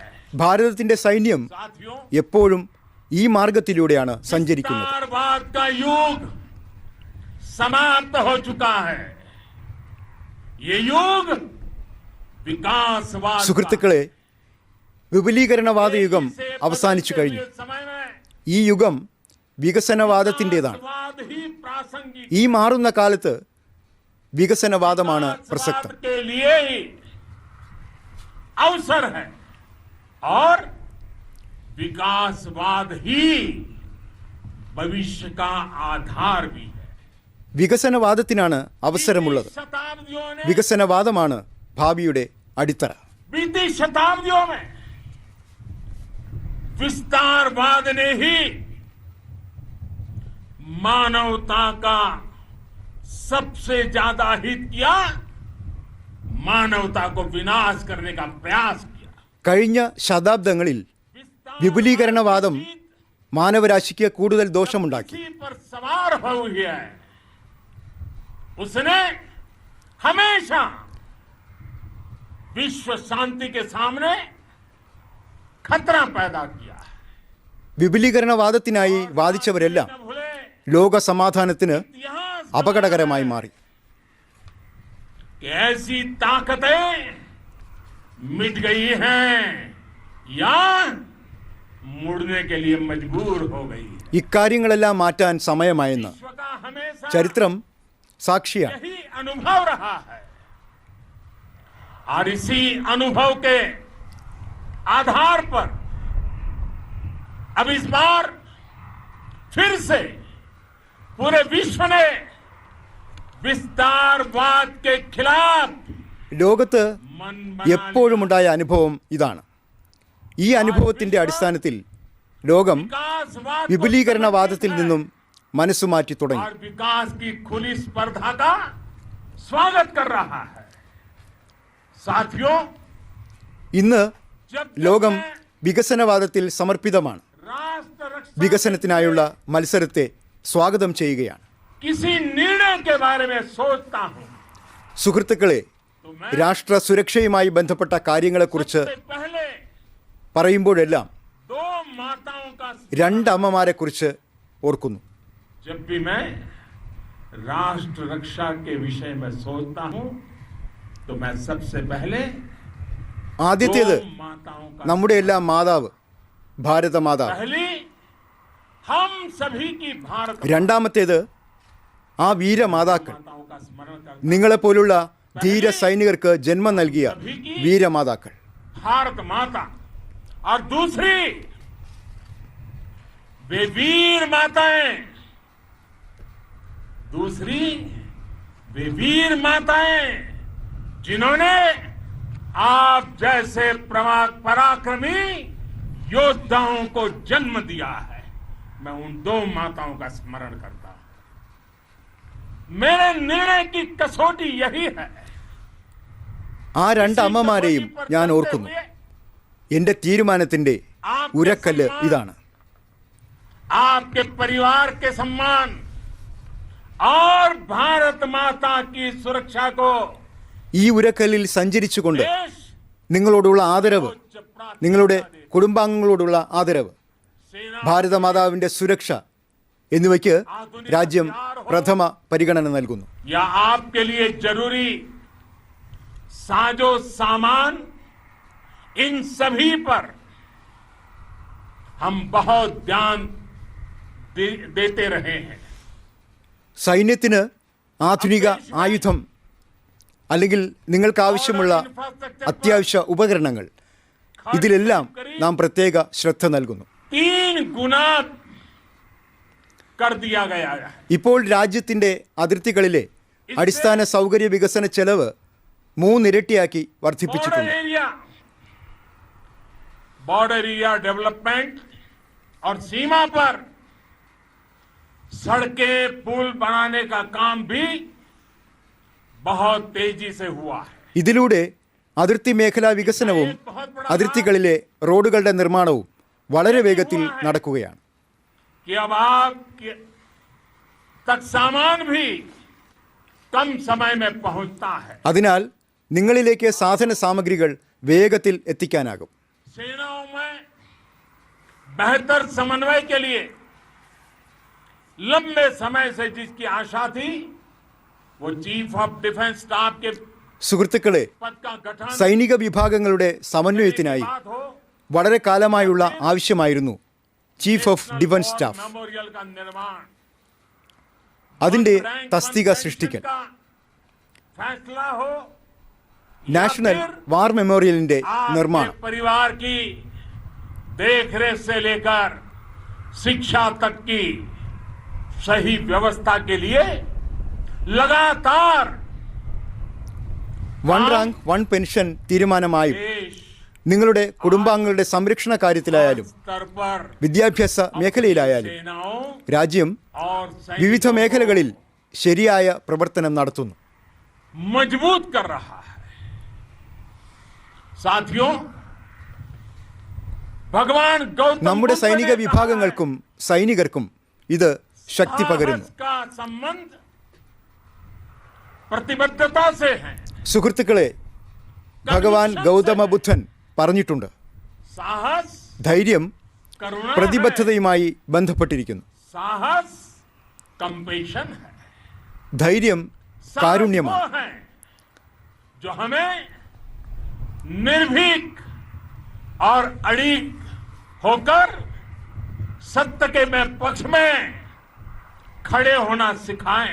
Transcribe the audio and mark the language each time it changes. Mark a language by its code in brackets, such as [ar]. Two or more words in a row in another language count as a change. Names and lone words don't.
[ml] ഭാരതത്തിൻ്റെ സൈന്യം [hi] साथियों, [ml] എപ്പോഴും ഈ മാർഗത്തിലൂടെയാണ് സഞ്ചരിക്കുന്നത്. [hi] विस्तारवाद का युग समाप्त हो चुका है. ये युग विकासवाद का [ml] സുഹൃത്തുക്കളെ, വിപുലീകരണവാദ യുഗം അവസാനിച്ചു കഴിഞ്ഞു. [hi] समय में [ml] ഈ യുഗം വികസനവാദത്തിൻ്റെതാണ്. [hi] विकासवाद ही प्रासंगिक [ml] ഈ മാറുന്ന കാലത്ത് വികസനവാദമാണ് പ്രസക്തം. [hi] विकासवाद के लिए ही अवसर है और विकासवाद ही भविष्य का आधार भी है. [ml] വികസനവാദത്തിനാണ് അവസരമുള്ളത്. [hi] शताब्दियों ने [ml] വികസനവാദമാണ് ഭാവിയുടെ അടിത്തറ. [hi] बीती शताब्दियों में विस्तारवाद ने ही मानवता का सबसे ज्यादा हित किया, मानवता को विनाश करने का प्रयास किया. [ml] കഴിഞ്ഞ ശതാബ്ദങ്ങളിൽ വിപുലീകരണവാദം മാനവരാശിക്ക് കൂടുതൽ ദോഷമുണ്ടാക്കി. [hi] इसी पर सवार हुई है. उसने हमेशा विश्व शांति के सामने खतरा पैदा किया. [ml] വിപുലീകരണവാദത്തിനായി വാദിച്ചവരെല്ലാം [hi] न भूले, [ml] ലോക സമാധാനത്തിന് [hi] इतिहास [ml] അപകടകരമായി മാറി. [hi] कि ऐसी ताकतें मिट गई हैं या मुड़ने के लिए मजबूर हो गई. [ml] ഇക്കാര്യങ്ങളെല്ലാം മാറ്റാൻ സമയമായെന്ന് [hi] विश्व का हमेशा [ml] ചരിത്രം സാക്ഷിയാണ്. [hi] यही अनुभव रहा है और इसी अनुभव के आधार पर अब इस बार फिर से पूरे विश्व ने विस्तारवाद के खिलाफ [ml] ലോകത്ത് [hi] मन [ml] എപ്പോഴും ഉണ്ടായ അനുഭവം ഇതാണ്. ഈ അനുഭവത്തിൻ്റെ അടിസ്ഥാനത്തിൽ ലോകം [hi] विकासवाद को [ml] വിപുലീകരണവാദത്തിൽ നിന്നും മനസ്സുമാറ്റി തുടങ്ങി. [hi] और विकास की खुली स्पर्धा का स्वागत कर रहा है. साथियों, [ml] ഇന്ന് [hi] जब [ml] ലോകം വികസനവാദത്തിൽ സമർപ്പിതമാണ്. [hi] राष्ट्र रक्षा [ml] വികസനത്തിനായുള്ള മത്സരത്തെ സ്വാഗതം ചെയ്യുകയാണ്. [hi] किसी निर्णय के बारे में सोचता हूं [ml] സുഹൃത്തുക്കളെ, [hi] तो मैं [ml] രാഷ്ട്ര സുരക്ഷയുമായി ബന്ധപ്പെട്ട കാര്യങ്ങളെക്കുറിച്ച് [hi] सबसे पहले [ml] പറയുമ്പോഴെല്ലാം [hi] 2 माताओं का [ml] 2 അമ്മമാരെക്കുറിച്ച് ഓർക്കുന്നു. [hi] जब भी मैं राष्ट्र रक्षा के विषय में सोचता हूं तो मैं सबसे पहले [ml] ആദ്യത്തേത് [hi] 2 माताओं का [ml] നമ്മുടെ എല്ലാം മാതാവ്, ഭാരത മാതാവ്. [hi] पहली हम सभी की भारत [ml] രണ്ടാമത്തേത് ആ വീരമാതാക്കൾ, [hi] माताओं का स्मरण करता [ml] നിങ്ങളെപ്പോലുള്ള ധീര സൈനികർക്ക് ജന്മം നൽകിയ വീരമാതാക്കൾ. [hi] भारत माता और दूसरी वे वीर माताएं, दूसरी वे वीर माताएं जिन्होंने आप जैसे पराक्रमी योद्धाओं को जन्म दिया है. मैं उन 2 माताओं का स्मरण करता हूं. मेरे निर्णय की कसौटी यही है. [ml] ആ 2 അമ്മമാരെയും ഞാൻ ഓർക്കുന്നു. എൻ്റെ തീരുമാനത്തിൻ്റെ ഉരക്കല്ല് ഇതാണ്. [hi] आपके परिवार के सम्मान और भारत माता की सुरक्षा को [ml] ഈ ഉരക്കല്ലിൽ സഞ്ചരിച്ചുകൊണ്ട് [hi] देश [ml] നിങ്ങളോടുള്ള ആദരവ്, [hi] उच्च प्राथमिकता [ml] നിങ്ങളുടെ [hi] देता है. [ml] കുടുംബാംഗങ്ങളോടുള്ള ആദരവ്, [hi] सेना [ml] ഭാരതമാതാവിൻ്റെ സുരക്ഷ എന്നിവയ്ക്ക് രാജ്യം പ്രഥമ പരിഗണന നൽകുന്നു. [hi] या आपके लिए जरूरी साजो सामान, इन सभी पर हम बहुत ध्यान देते रहे हैं. [ml] സൈന്യത്തിന് ആധുനിക ആയുധം അല്ലെങ്കിൽ നിങ്ങൾക്ക് ആവശ്യമുള്ള അത്യാവശ്യ ഉപകരണങ്ങൾ ഇതിലെല്ലാം നാം പ്രത്യേക ശ്രദ്ധ നൽകുന്നു. [hi] 3 गुना कर दिया गया है. [ml] ഇപ്പോൾ രാജ്യത്തിൻ്റെ അതിർത്തികളിലെ അടിസ്ഥാന സൗകര്യ വികസന ചെലവ് 3 ഇരട്ടിയാക്കി വർദ്ധിപ്പിച്ചിട്ടുണ്ട്. [en] border area development [hi] और सीमा पर सड़कें पुल बनाने का काम भी बहुत तेजी से हुआ है. [ml] ഇതിലൂടെ അതിർത്തി മേഖലാ വികസനവും അതിർത്തികളിലെ റോഡുകളുടെ നിർമ്മാണവും വളരെ വേഗത്തിൽ നടക്കുകയാണ്. [hi] कि अब आप तक सामान भी कम समय में पहुंचता है. [ml] അതിനാൽ നിങ്ങളിലേക്ക് സാധന സാമഗ്രികൾ വേഗത്തിൽ എത്തിക്കാനാകും. [hi] सेनाओं में बेहतर समन्वय के लिए लंबे समय से जिसकी आशा थी वो [en] chief of defence staff [hi] के [ml] സുഹൃത്തുക്കളെ, [hi] पद का गठन [ml] സൈനിക വിഭാഗങ്ങളുടെ സമന്വയത്തിനായി [hi] बात हो. [ml] വളരെ കാലമായുള്ള ആവശ്യമായിരുന്നു [en] chief of defence staff. [hi] मेमोरियल का निर्माण, [ml] അതിൻ്റെ തസ്തിക സൃഷ്ടിക്കൽ, [hi] फैसला हो [ml] നാഷണൽ വാർ മെമ്മോറിയലിൻ്റെ നിർമ്മാണം, [hi] आपके परिवार की देखरेख से लेकर शिक्षा तक की सही व्यवस्था के लिए लगातार [ml] വൺ റാങ്ക് വൺ പെൻഷൻ തീരുമാനമായും [hi] देश [ml] നിങ്ങളുടെ കുടുംബാംഗങ്ങളുടെ സംരക്ഷണ കാര്യത്തിലായാലും [hi] स्तर पर [ml] വിദ്യാഭ്യാസ മേഖലയിലായാലും [hi] सेनाओं [ml] രാജ്യം [hi] और [ml] വിവിധ [hi] सैनिकों [ml] മേഖലകളിൽ ശരിയായ പ്രവർത്തനം നടത്തുന്നു. [hi] को मजबूत कर रहा है. साथियों, भगवान गौतम [ml] നമ്മുടെ [hi] बुद्ध [ml] സൈനിക [hi] ने कहा [ml] വിഭാഗങ്ങൾക്കും സൈനികർക്കും ഇത് ശക്തി പകരുന്നു. [hi] साहस का संबंध प्रतिबद्धता से है. [ml] സുഹൃത്തുക്കളെ, ഭഗവാൻ ഗൗതമ ബുദ്ധൻ പറഞ്ഞിട്ടുണ്ട്, [hi] साहस [ml] ധൈര്യം [hi] करुणा है. [ml] പ്രതിബദ്ധതയുമായി ബന്ധപ്പെട്ടിരിക്കുന്നു. [hi] साहस कंपेशन है. [ml] ധൈര്യം [hi] साहस [ml] കാരുണ്യമാണ്. [hi] वो है जो हमें निर्भीक और अड़िग होकर सत्य के में पक्ष में खड़े होना सिखाएं.